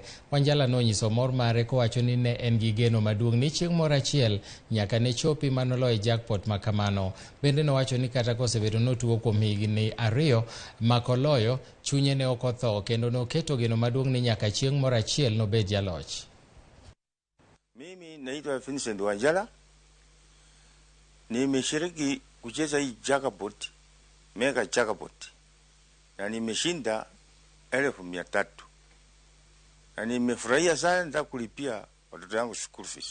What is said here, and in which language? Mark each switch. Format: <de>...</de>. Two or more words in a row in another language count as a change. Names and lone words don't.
<luo>Wanjala nonyiso mor mare kowacho ni ne en gi geno maduong' ni chieng' moro achiel nyaka ne chopi manoloyo jackpot makamano. Bende nowacho ni kata kosebedo notuo kuom higni 2 makoloyo, chunye ne ok otho kendo noketo geno maduong' ni nyaka chieng' moro achiel nobed jaloch.</luo> <sw>Mimi naitwa Vincent Wanjala. Nimeshiriki kucheza hii jackpot,</sw> <en>mega jackpot.</en> <sw>Na nimeshinda 1,300. Na nimefurahia sana, nataka kulipia watoto wangu</sw> <en>school fees.</en>